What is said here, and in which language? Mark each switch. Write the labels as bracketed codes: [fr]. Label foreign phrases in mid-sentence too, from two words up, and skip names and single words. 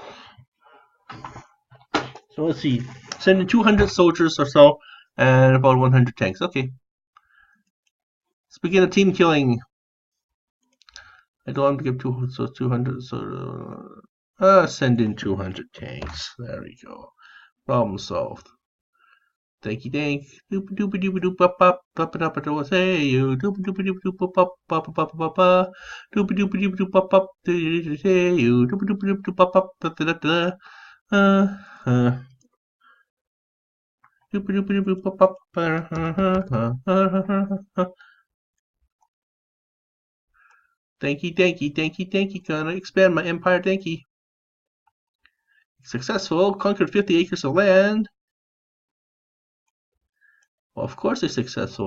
[en] So let's see, sending 200 soldiers or so, and about 100 tanks. Okay. Let's begin a team killing. I don't want to give 200, so send in 200 tanks. There we go. Problem solved. Thanky dank. Doop doop doop doop up up up up up say you doop doop doop doop up up up up up up doop doop doop doop up up say you doop doop doop doop up up da da doop doop doop doop up up Danky danky danky danky, gonna expand my empire danky. Successful, conquered 50 acres of land. Well, of course it's successful.